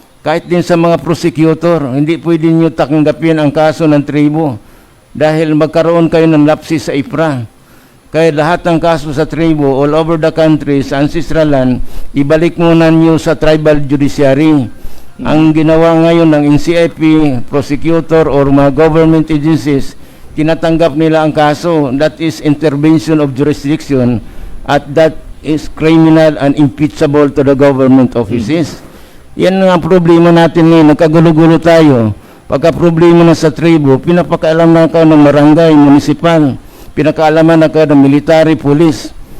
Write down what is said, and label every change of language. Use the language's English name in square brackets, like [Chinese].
[Filipino] Kahit din sa mga prosecutor, hindi pwede nyo tanggapin ang kaso ng tribo dahil magkaroon kayo ng lapses sa IPRA. Kaya lahat ng kaso sa tribo [English] all over the country, [Filipino] sa ancestral land, ibalik muna nyo sa tribal judiciary. Ang ginawa ngayon ng NCIP, prosecutor, or mga government agencies, tinatanggap nila ang kaso. [English] That is intervention of jurisdiction at that is criminal and impeachable to the government offices. [Filipino] Yan ang problema natin ngayon. Nagkagulo-gulo tayo. Pagka problema na sa tribo, pinapakaalam na ka ng barangay, municipal, pinakaalaman na ka ng military, police.